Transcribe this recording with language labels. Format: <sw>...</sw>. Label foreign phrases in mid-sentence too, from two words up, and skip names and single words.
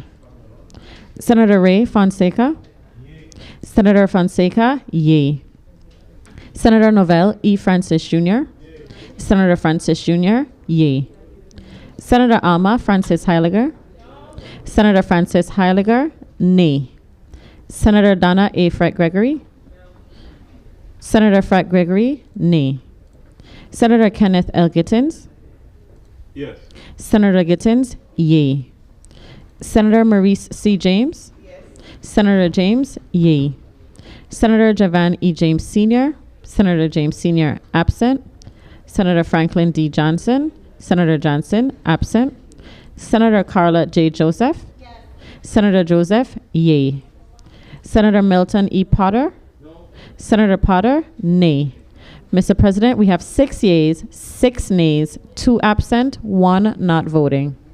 <en>Senator Ray Fonseca. Senator Fonseca, yay. Senator Novell E. Francis Jr. Senator Francis Jr., yay. Senator Alma Francis Heiliger. Senator Francis Heiliger, nay. Senator Donna A. Fred Gregory. Senator Fred Gregory, nay. Senator Kenneth L. Gittins. Yes. Senator Gittins, yay. Senator Maurice C. James. Yes. Senator James, yay. Senator Javan E. James Sr. Senator James Sr. absent. Senator Franklin D. Johnson. Senator Johnson absent. Senator Carla J. Joseph. Yes. Senator Joseph, yay. Senator Milton E. Potter. No. Senator Potter, nay. Mr. President, we have 6 yeas, 6 nays, 2 absent, 1 not voting.</en>